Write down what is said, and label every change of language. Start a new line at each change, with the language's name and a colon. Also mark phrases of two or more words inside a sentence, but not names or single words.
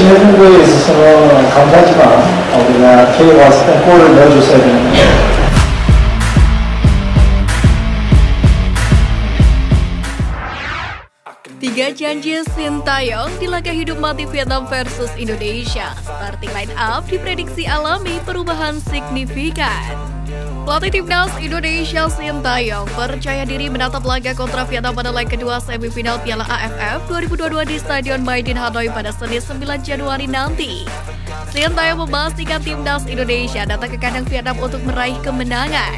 Korean: 해준 거에 있어서는 감사하지만 우리가 K가 왔을 때 골을 넣어줬어야 되는데
Indonesian: Tiga janji Sintayong di laga hidup mati Vietnam versus Indonesia.
English: Starting line up
Indonesian: diprediksi alami perubahan signifikan. Pelatih timnas Indonesia Sintayong percaya diri menatap laga kontra Vietnam pada leg kedua semifinal Piala AFF 2022 di Stadion Maidin Hanoi pada Senin 9 Januari nanti. Sintayong memastikan timnas Indonesia datang ke kandang Vietnam untuk meraih kemenangan.